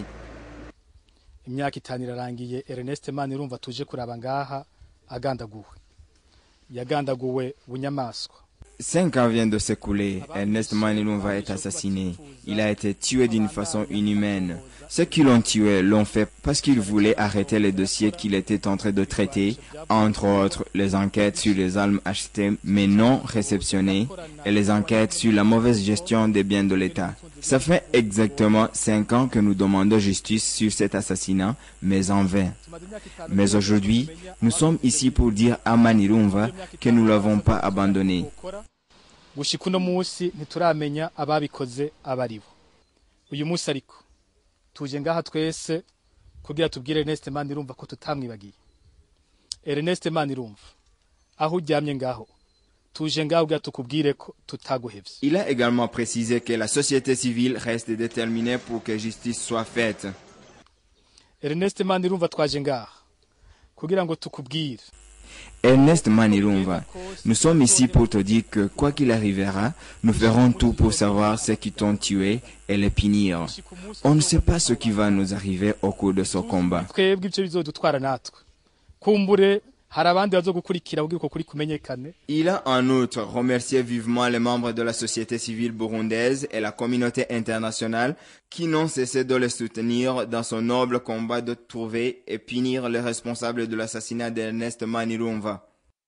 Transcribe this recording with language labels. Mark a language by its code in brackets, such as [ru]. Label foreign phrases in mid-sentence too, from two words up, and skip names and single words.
[rn] Imyaka 5 irarangiye Ernest Manilumva tuje kuraba ngaha agandaguwe. Yagandaguwe bunyamaswa. [fr] 5 ans viennent de s'écouler. Ernest Manilumva est assassiné. Il a été tué d'une façon inhumaine. Ceux qui l'ont tué l'ont fait parce qu'ils voulaient arrêter les dossiers qu'il était en train de traiter, entre autres les enquêtes sur les armes achetées mais non réceptionnées et les enquêtes sur la mauvaise gestion des biens de l'État. Ça fait exactement 5 ans que nous demandons justice sur cet assassinat, mais en vain. Mais aujourd'hui, nous sommes ici pour dire à Manirumva que nous ne l'avons pas abandonné. [rn] gushika uno munsi ntituramenya ababikoze abaribo. Uyu munsi ariko tuje ngaha twese kugira tubwire Ernest Manirumva ko tutamwibagiye. Ernest Manirumva aho uryamye ngaho tuje ngaho kugira tukubwire ko tutaguhevye. [fr] Il a également précisé que la société civile reste déterminée pour que justice soit faite. [rn] Ernest Manirumva twaje ngaha kugira ngo tukubwire. Ernest Manirumva, [fr] nous sommes ici pour te dire que quoi qu'il arrivera, nous ferons tout pour savoir ceux qui t'ont tué et les punir. On ne sait pas ce qui va nous arriver au cours de ce combat. [rn] Twebwe ivyo bizodutwara natwe. Kumbure hari abandi bazogukurikira kugira ko kuri kumenyekane. [fr] Il a en outre remercié vivement les membres de la société civile burundaise et la communauté internationale qui n'ont cessé de le soutenir dans son noble combat de trouver et punir les responsables de l'assassinat d'Ernest Manirumva.